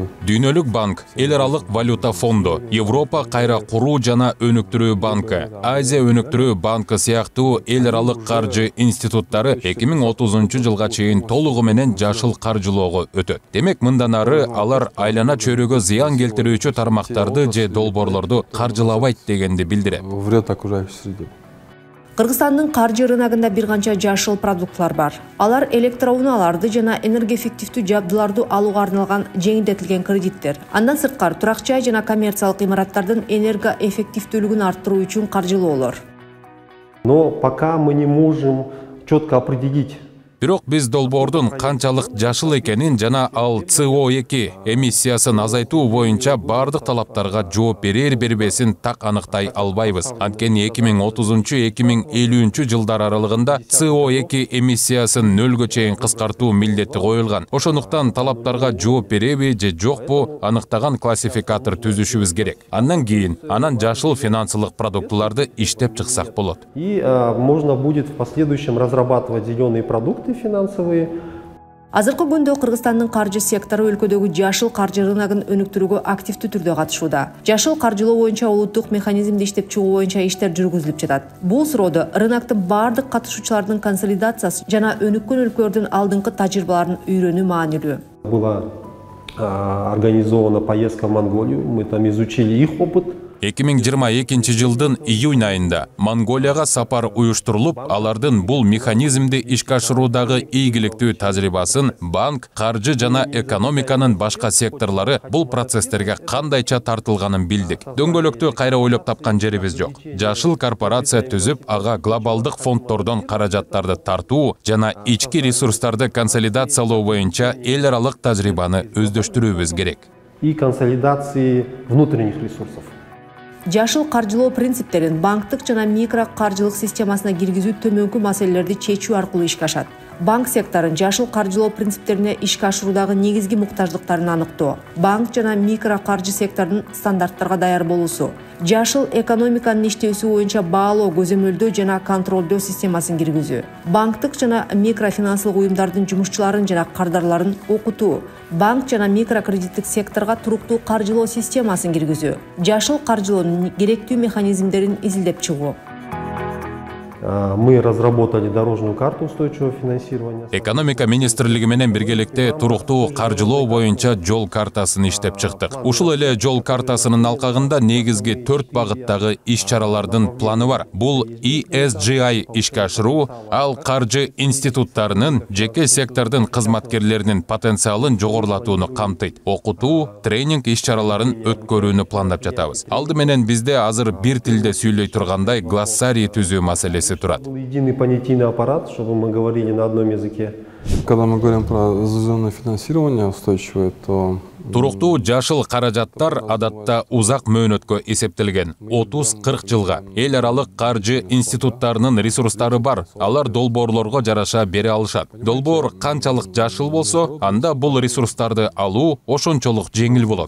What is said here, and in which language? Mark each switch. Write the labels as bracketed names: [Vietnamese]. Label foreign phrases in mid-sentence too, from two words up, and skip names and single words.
[Kyrgyz] Дүйнөлүк банк, эл аралык валюта фонду, Европа кайра куруу жана өнүктүрүү банкы, Азия өнүктүрүү банкы сыяктуу эл аралык каржы институттары 2030-жылга чейин толугу менен жашыл каржылоого өтөт. Демек, мындан ары алар айлана чөйрөгө зыян келтирүүчү тармактарды же долбоорлорду каржылабайт дегенди билдирет. [Russian] Вред окружающей среде. [Kyrgyz] Кыргызстандын каржы рыногунда бир канча жашыл продуктлар бар. Алар электроунааларды жана энергоэффективдүү жабдууларды алууга арналган жеңилдетилген кредиттер. Андан сырткары турак жай жана коммерциялык имараттардын энергоэффективдүүлүгүн арттыруу үчүн каржылоолор. [Russian] Но пока мы не можем четко определить. [Kyrgyz] Бирок биз долбоордун канчалык жашыл экенин жана ал CO2 эмиссиясын азайтуу боюнча бардык талаптарга жооп бербесин так аныктай албайбыз. Анткени 2030-2050 жылдар аралыгында CO2 эмиссиясын нөлгө чейин кыскартуу милдети коюлган. Ошондуктан талаптарга жооп береби же жокпу аныктаган классификатор түзүшүбүз керек. Андан кийин жашыл финансылык продуктуларды иштеп чыксак болот. [Russian] И можно будет в последующем разрабатывать зеленые продукты финансовые. [Kyrgyz] Азыркы күндө Кыргызстандын каржы сектору өлкөдөгү жашыл каржы рыногун өнүктүрүүгө активдүү түрдө катышууда. Жашыл каржылоо боюнча улуттук механизмди иштеп чыгуу боюнча иштер жүргүзүлүп жатат. Бул суроодо рыноктун бардык катышуучулардын консолидациясы жана өнүккөн өлкөлөрдүн алдыңкы тажрыйбаларын үйрөнүү маанилүү. [Russian] Была организована поездка в Монголию, мы там изучили их опыт. [Kyrgyz] 2022 жылдын июнь айында Монголияга сапар уюштурулуп, алардын бул механизмди ишке ашыруудагы ийгиликтүү тажрыйбасын банк, каржы жана экономиканын башка секторлору бул процесстерге кандайча тартылганын билдик. Дөңгөлөктү кайра ойлоп тапкан жерибиз жок. Жашыл корпорация түзүп, ага глобалдык фонддордон каражаттарды тартуу жана ички ресурстарды консолидациялоо боюнча эл аралык тажрыйбаны өздөштүрүүбүз керек. [Russian] И консолидации внутренних ресурсов. [Kyrgyz] Жашыл каржылоо принциптерин банктык жана микро каржылык системасына киргизүү төмөнкү маселелерди чечүү аркылуу ишке ашат. Банк секторун жашыл каржылоо принциптерине ишке ашыруудагы негизги муктаждыктарын аныктоо, банк жана микро каржы секторунун стандарттарга даяр болуусу, жашыл экономиканын иштөөсү боюнча баалоо, көзөмөлдөө жана контролдоо системасын киргизүү, банктык жана микрофинансылык уюмдардын жумушчуларын жана кардарларын окутуу, банк жана микрокредиттик секторго туруктуу каржылоо системасын киргизүү, жашыл каржылоонун керектүү механизмдерин изилдеп чыгуу. [Russian] Мы разработали дорожную карту устойчивого финансирования. [Kyrgyz] Экономика министрлиги менен биргеликте туруктуу каржылоо боюнча жол картасын иштеп чыктык. Ушул эле жол картасынын алкагында негизги 4 багыттагы иш-чаралардын планы бар. Бул ESGI ишке ашыруу, ал каржы институттарынын, жеке сектордун кызматкерлеринин потенциалын жогорулатууну камтыйт. Окутуу, тренинг иш-чараларын өткөрүүнү пландап жатабыз. Алды менен бизде азыр бир тилде сүйлөй тургандай глоссарий түзүү маселеси турат. [Russian] Единый понятийный аппарат, чтобы мы говорили на одном языке. Когда мы говорим про зеленое финансирование устойчивое, то [Kyrgyz] туруктуу жашыл каражаттар адатта узак мөөнөткө эсептелген, 30-40 жылга. Эл аралык каржы институттарынын ресурстары бар, алар долбоорлорго жараша бере алышат. Долбоор канчалык жашыл болсо, анда бул ресурстарды алуу ошончолук жеңил болот.